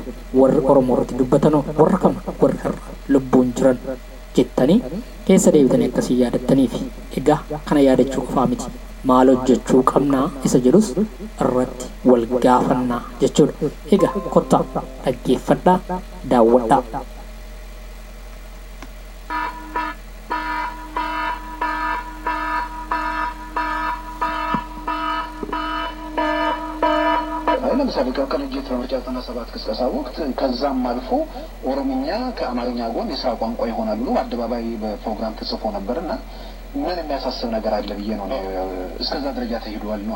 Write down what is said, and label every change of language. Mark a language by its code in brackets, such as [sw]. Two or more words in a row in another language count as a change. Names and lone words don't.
[om] Warri Oromoo irratti dubbatanoo warra kam? Warri har'a lubbuun jiran jettanii keessa deebitanii akkasii yaadattaniif. Egaa kana yaadachuu qofaa miti. Maal hojjechuu qabnaa isa jedhus irratti wal gaafannaa jechuudha. Egaa kottaa dhaggeeffadhaa, daawwadhaa. [am] ለምሳሌ ከቅንጅት በምርጫ 97 ቅስቀሳ ወቅት ከዛም አልፎ ኦሮምኛ ከአማርኛ ጎን የስራ ቋንቋ ይሆናል ብሎ አደባባይ በፕሮግራም ተጽፎ ነበርና ምን የሚያሳስብ ነገር አለ ብዬ ነው እስከዛ ደረጃ ተሄዷል ነው።